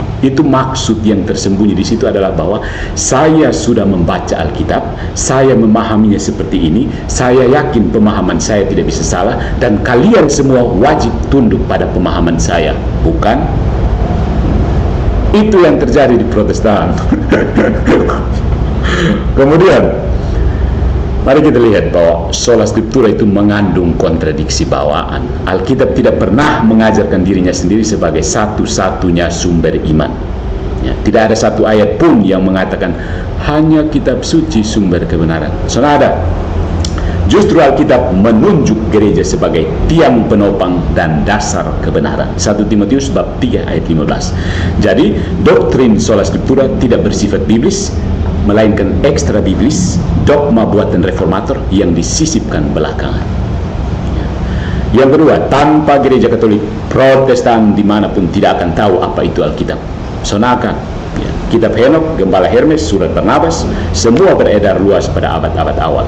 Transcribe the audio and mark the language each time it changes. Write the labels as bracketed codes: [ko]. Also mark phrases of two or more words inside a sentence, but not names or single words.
[id] Itu maksud yang tersembunyi di situ adalah bahwa saya sudah membaca Alkitab, saya memahaminya seperti ini, saya yakin pemahaman saya tidak bisa salah, dan kalian semua wajib tunduk pada pemahaman saya, bukan? Itu yang terjadi di Protestan. Kemudian mari kita lihat bahwa [la] sola scriptura [id] itu mengandung kontradiksi bawaan. Alkitab tidak pernah mengajarkan dirinya sendiri sebagai satu-satunya sumber iman. Ya, tidak ada satu ayat pun yang mengatakan hanya kitab suci sumber kebenaran. Saudara, justru Alkitab menunjuk gereja sebagai tiang penopang dan dasar kebenaran. 1 Timotius bab 3 ayat 15. Jadi doktrin [la] sola scriptura [id] tidak bersifat biblis, melainkan ekstra biblis, dogma buatan reformator yang disisipkan belakangan. Yang kedua, tanpa gereja Katolik, Protestan dimanapun tidak akan tahu apa itu Alkitab. Sonaka, ya, kitab Henok, Gembala Hermes, surat Barnabas, semua beredar luas pada abad-abad awal.